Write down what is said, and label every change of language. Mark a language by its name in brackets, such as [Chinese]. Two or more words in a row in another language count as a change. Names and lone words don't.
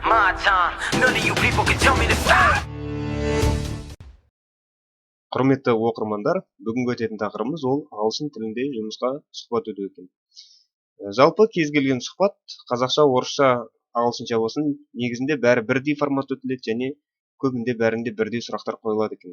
[English] my time. None of you people can tell me to stop. [Kazakh] Құрметті оқырмандар, бүгінгі өтетін тақырыбымыз ол ағылшын тілінде жұмысқа сұхбат өту екен. Жалпы кез келген сұхбат қазақша, орысша, ағылшынша болсын, негізінде бәрі бірдей формат өтіледі және көбінде бәрінде бірдей сұрақтар қойылады екен.